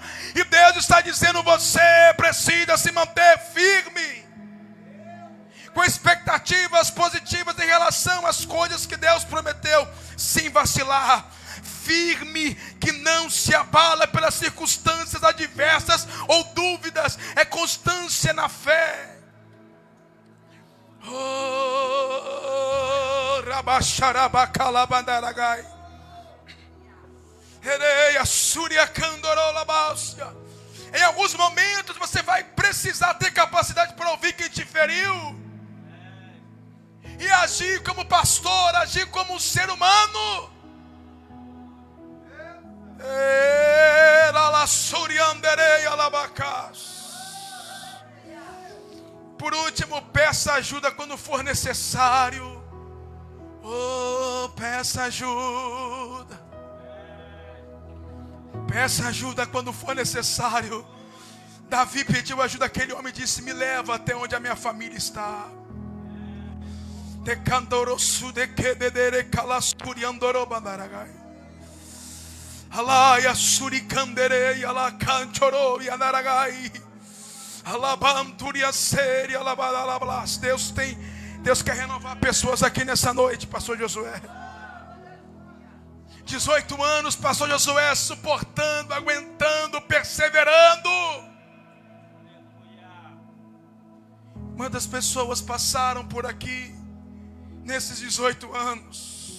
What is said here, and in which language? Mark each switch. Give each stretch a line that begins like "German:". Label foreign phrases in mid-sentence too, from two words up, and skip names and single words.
Portuguese: E Deus está dizendo: você precisa se manter firme, com expectativas positivas em relação às coisas que Deus prometeu, sem vacilar. Firme, que não se abala pelas circunstâncias adversas ou dúvidas, é constância na fé. Oh, rabacharabacalabandaragai, ereia suria candorolabácia. Em alguns momentos você vai precisar ter capacidade para ouvir quem te feriu e agir como pastor, agir como um ser humano. Por último, peça ajuda quando for necessário. Oh, peça ajuda. Peça ajuda quando for necessário. Davi pediu ajuda àquele homem e disse: me leva até onde a minha família está. Alaya suricandere ala canchoro e anaragai. Alabanturia seri alabalablas. Deus quer renovar pessoas aqui nessa noite, pastor Josué. 18 anos, pastor Josué, suportando, aguentando, perseverando. Quantas pessoas passaram por aqui nesses 18 anos?